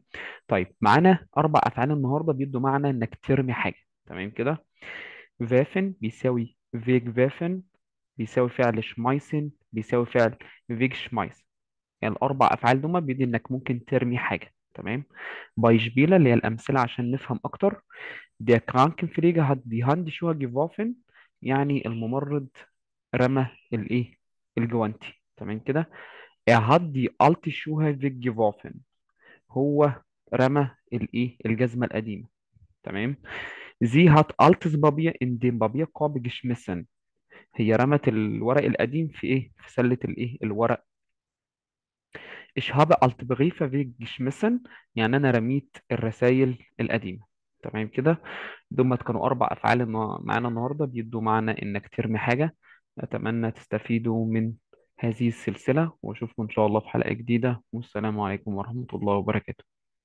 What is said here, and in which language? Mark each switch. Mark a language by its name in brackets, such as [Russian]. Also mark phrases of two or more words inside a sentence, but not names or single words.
[Arabic] طيب معانا أربع أفعال النهاردة بيدوا معنى إنك ترمي حاجة. تمام كده. فافن بيساوي [German] weg werfen, [Arabic] بيساوي فعل شمايسن، بيساوي فعل [German] weg schmeiß. [Arabic] يعني الأربع أفعال دول بيدي إنك ممكن ترمي حاجة. تمام. بايشبيلا اللي هي الأمثلة عشان نفهم أكتر. [German] Der Krankenpfleger hat die Handschuhe geworfen. [Arabic] يعني الممرض رمى الايه، الجوانتي. تمام كده. [German] Er hat die alte Schuhe weggeworfen. [Arabic] هو رمى الايه، الجزمة القديمة. تمام. [German] Sie hat altes Papier in den Papierkorb geschmissen. [Arabic] هي رمت الورق القديم في ايه، في سلة الايه، الورق. [German] Ich habe alte Briefe weggeschmissen. [Arabic] يعني انا رميت الرسائل القديمة. تمام كده. دول كانوا أربع أفعال معانا النهاردة بيدوا معنى إنك ترمي حاجة. أتمنى تستفيدوا من هذه السلسلة وأشوفكم إن شاء الله في حلقة جديدة، والسلام عليكم ورحمة الله وبركاته.